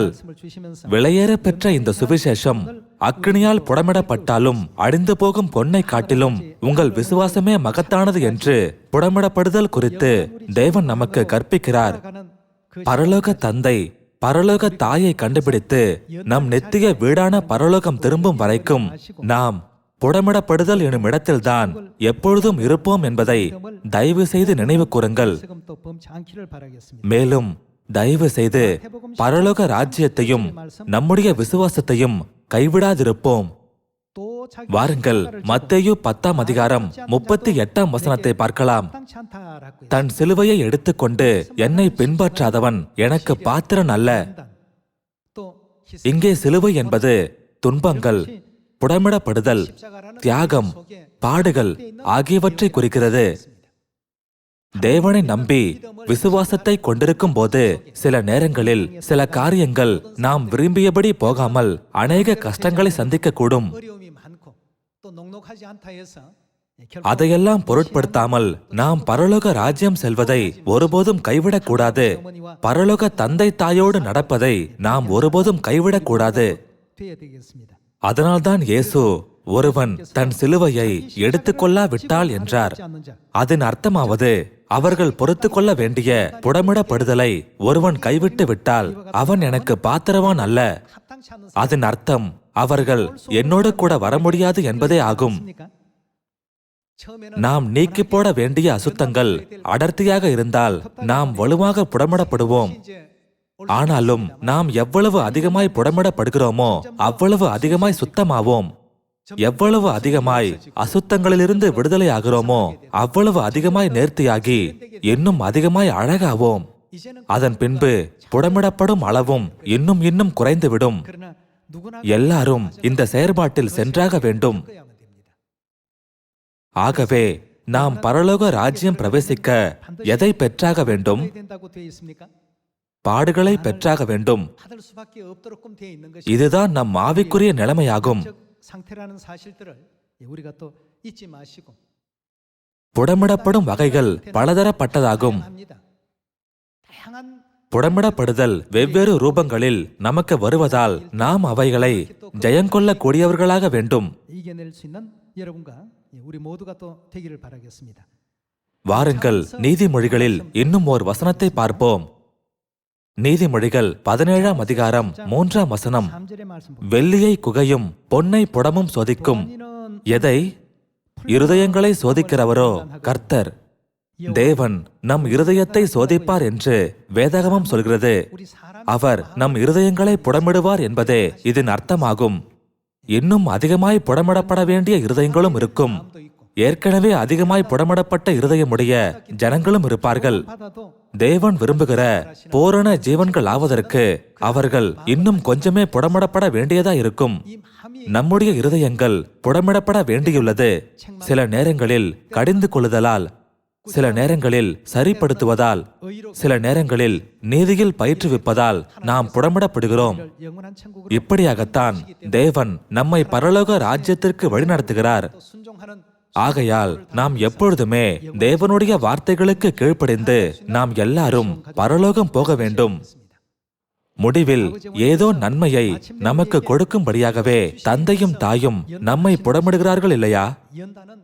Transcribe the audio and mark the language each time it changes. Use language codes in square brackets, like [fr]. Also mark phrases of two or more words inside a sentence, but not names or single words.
[ta] விலையேற பெற்ற இந்த சுவிசேஷம் அக்கினியால் புடமிடப்பட்டாலும் அழிந்து போகும் பொன்னை காட்டிலும் உங்கள் விசுவாசமே மகத்தானது என்று புடமிடப்படுதல் குறித்து தேவன் நமக்கு கற்பிக்கிறார். பரலோக தந்தை பரலோக தாயை கண்டுபிடித்து நம் நித்திய வீடான பரலோகம் திரும்பும் வரைக்கும் நாம் புடமிடப்படுதல் எனும் இடத்தில்தான் எப்பொழுதும் இருப்போம் என்பதை தயவு செய்து நினைவு கூறுங்கள். [ko] 세금 또 범치 않기를 바라겠습니다. [ta] மேலும் தயவு செய்து பரலோக ராஜ்யத்தையும் நம்முடைய விசுவாசத்தையும் கைவிடாதிருப்போம். [ko] 또 자기 [ta] வாருங்கள், மத்தேயு 10ஆம் அதிகாரம் 38ஆம் வசனத்தை பார்க்கலாம். [ko] 마땅치 않다라고 [ta] தன் சிலுவையை எடுத்துக்கொண்டு என்னை பின்பற்றாதவன் எனக்கு பாத்திரன் அல்ல. [ko] 또 [ta] இங்கே சிலுவை என்பது துன்பங்கள், புடமிடப்படுதல், தியாகம், பாடுகள் ஆகியவற்றை குறிக்கிறது. தேவனை நம்பி விசுவாசத்தை கொண்டிருக்கும் போது சில நேரங்களில் சில காரியங்கள் நாம் விரும்பியபடி போகாமல் அநேக கஷ்டங்களை சந்திக்கக்கூடும். [ko] 어려움이 많고 또 넉넉하지 않다 해서 [ta] அதையெல்லாம் பொருட்படுத்தாமல் நாம் பரலோக ராஜ்யம் செல்வதை ஒருபோதும் கைவிடக்கூடாது. பரலோக தந்தை தாயோடு நடப்பதை நாம் ஒருபோதும் கைவிடக்கூடாது. [ko] 돼야 되겠습니다. [ta] அதனால்தான் இயேசு ஒருவன் தன் சிலுவையை எடுத்துக்கொள்ளாவிட்டால் என்றார். அதன் அர்த்தமாவது அவர்கள் பொறுத்து கொள்ள வேண்டிய புடமிடப்படுதலை ஒருவன் கைவிட்டு விட்டால் அவன் எனக்கு பாத்திரவான் அல்ல. [ko] 합당치 않은 [ta] அதன் அர்த்தம் அவர்கள் என்னோடு கூட வர முடியாது என்பதே ஆகும். [ko] 사람입니까? 처음에는 [ta] நாம் நீக்கி போட வேண்டிய அசுத்தங்கள் அடர்த்தியாக இருந்தால் நாம் வலுவாக புடமிடப்படுவோம். [ko] 이제 [ta] ஆனாலும் நாம் எவ்வளவு அதிகமாய் புடமிடப்படுகிறோமோ அவ்வளவு அதிகமாய் சுத்தமாவோம். எவ்வளவு அதிகமாய் அசுத்தங்களிலிருந்து விடுதலை ஆகிறோமோ அவ்வளவு அதிகமாய் நேர்த்தியாகி இன்னும் அதிகமாய் அழகாவோம். [ko] 이제는 [ta] அதன் பின்பு புடமிடப்படும் அளவும் இன்னும் இன்னும் குறைந்துவிடும். [ko] 그러나 누구나 [ta] எல்லாரும் இந்த செயற்பாட்டில் சென்றாக வேண்டும். [ko] 그야만 됩니다. [ta] ஆகவே நாம் பரலோக ராஜ்யம் பிரவேசிக்க எதை பெற்றாக வேண்டும்? [ko] 해야 된다고 되어 있습니까? [ta] பாடுகளை பெற்றாக வேண்டும். [ko] 받을 수밖에 없도록끔 되어 있는 것이 [ta] இதுதான் நம் ஆவிக்குரிய நிலைமையாகும். [ko] 적 상태라는 사실들을 우리가 또 잊지 마시고 [ta] புடமிடப்படும் வகைகள் பலதரப்பட்டதாகும். [ko] 합니다. 다양한 [ta] புடமிடப்படுதல் வெவ்வேறு ரூபங்களில் நமக்கு வருவதால் நாம் அவைகளை ஜெயங்கொள்ளக்கூடியவர்களாக வேண்டும். [ko] 이겨낼 수 있는 여러분과 우리 모두가 또 되기를 바라겠습니다. [ta] வாருங்கள், நீதிமொழிகளில் இன்னும் ஓர் வசனத்தை பார்ப்போம். நீதிமொழிகள் 17ஆம் அதிகாரம் 3ஆம் வசனம். [ko] 3절의 말씀 보면 [ta] வெள்ளியை குகையும் பொன்னை புடமும் சோதிக்கும். எதை? இருதயங்களை சோதிக்கிறவரோ கர்த்தர். தேவன் நம் இருதயத்தை சோதிப்பார் என்று வேதாகமம் சொல்கிறது. [ko] 우리 사람 [ta] அவர் நம் இருதயங்களை புடமிடுவார் என்பதே இதன் அர்த்தமாகும். இன்னும் அதிகமாய் புடமிடப்பட வேண்டிய இருதயங்களும் இருக்கும். [ko] 도 있고 [ta] ஏற்கனவே அதிகமாய் புடமிடப்பட்ட இருதயமுடைய ஜனங்களும் இருப்பார்கள். [ko] 받아도 [ta] தேவன் விரும்புகிற பூரண ஜீவன்கள் ஆவதற்கு அவர்கள் இன்னும் கொஞ்சமே புடமிடப்பட வேண்டியதா இருக்கும். [ko] 이 마음이 [ta] நம்முடைய இருதயங்கள் புடமிடப்பட வேண்டியுள்ளது. சில நேரங்களில் கடிந்து கொள்ளுதலால், சில நேரங்களில் சரிப்படுத்துவதால், சில நேரங்களில் நீதியில் பயிற்றுவிப்பதால் நாம் புடமிடப்படுகிறோம். [ko] 영원한 천국으로 [ta] இப்படியாகத்தான் தேவன் நம்மை பரலோக ராஜ்யத்திற்கு வழிநடத்துகிறார். [ko] 또 순종하는 [ta] ஆகையால் நாம் எப்பொழுதுமே தேவனுடைய வார்த்தைகளுக்கு கீழ்ப்படிந்து நாம் எல்லாரும் பரலோகம் போக வேண்டும். முடிவில் ஏதோ நன்மையை நமக்கு கொடுக்கும்படியாகவே தந்தையும் தாயும் நம்மை புடமிடுகிறார்கள் இல்லையா? [ko] 연단은